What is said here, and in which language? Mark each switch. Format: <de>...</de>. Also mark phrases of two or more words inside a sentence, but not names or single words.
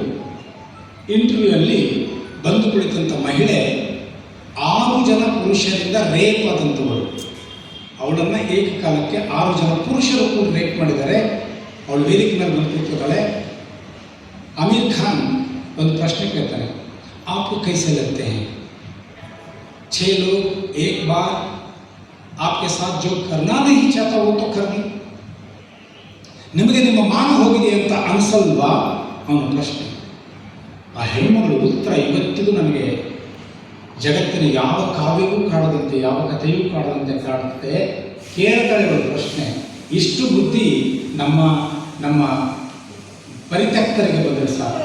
<kn>ಇಂಟರ್ವ್ಯೂಯಲ್ಲಿ ಬಂದು ಕುಳಿತಂಥ ಮಹಿಳೆ 6 ಜನ ಪುರುಷರಿಂದ ರೇಪ್ ಆದಂಥವಳು. ಅವಳನ್ನು ಏಕಕಾಲಕ್ಕೆ 6 ಜನ ಪುರುಷರು ಕೂಡ ರೇಪ್ ಮಾಡಿದ್ದಾರೆ. ಅವಳು ವೇದಿಕೆ ಮೇಲೆ ಬಂದು ಕೂತಿದ್ದಾಳೆ. ಅಮೀರ್ ಖಾನ್ ಒಂದು ಪ್ರಶ್ನೆ ಕೇಳ್ತಾನೆ,</kn> <hi>आपको कैसे लगते हैं 6 लोग एक बार आपके साथ जो करना नहीं चाहता वो तो कर दी.</hi> <kn>ನಿಮಗೆ ನಿಮ್ಮ ಮಾನ ಹೋಗಿದೆ ಅಂತ ಅನಿಸಲ್ವಾ ಅವನ ಪ್ರಶ್ನೆ. ಆ ಹೆಣ್ಮಗಳು ಉತ್ತರ ಇವತ್ತಿಗೂ ನನಗೆ ಜಗತ್ತಿನ ಯಾವ ಕಾವ್ಯವೂ ಕಾಡದಂತೆ, ಯಾವ ಕಥೆಯೂ ಕಾಡದಂತೆ ಕಾಡುತ್ತೆ. ಕೇಳ್ತಾಳೆ ಒಂದು ಪ್ರಶ್ನೆ. ಇಷ್ಟು ಬುದ್ಧಿ ನಮ್ಮ ಪರಿತ್ಯಕ್ತರಿಗೆ ಬಂದರೆ ಸಾಕು.</kn>